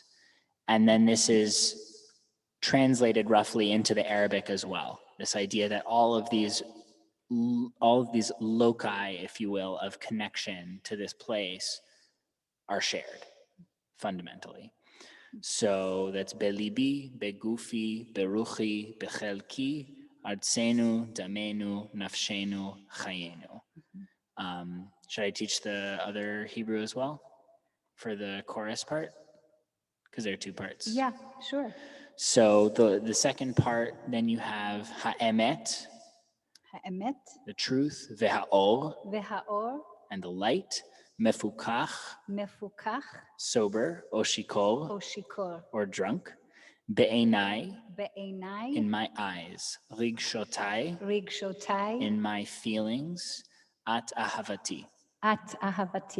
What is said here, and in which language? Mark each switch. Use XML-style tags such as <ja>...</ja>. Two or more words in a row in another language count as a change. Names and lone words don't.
<en>And then this is translated roughly into the Arabic as well. This idea that all of these all of these loci, if you will, of connection to this place are shared fundamentally. So that's</en> <he>בליבי, בגופי, ברוחי, בחלקי, ארצנו, דמנו, נפשנו, חיינו.</he> <en>Should I teach the other Hebrew as well for the chorus part? Because there are two parts. Yeah, sure. So the second part, then you have ha'emet, Ha'emet, the truth, ve'ha'or, ve'ha'or, and the light, mefukach, mefukach, sober, oshikor, oshikor, or drunk, be'enai, be'enai, in my eyes, rigshotai, rigshotai, in my feelings,</en> <he>את אהבתי, את אהבתי.</he>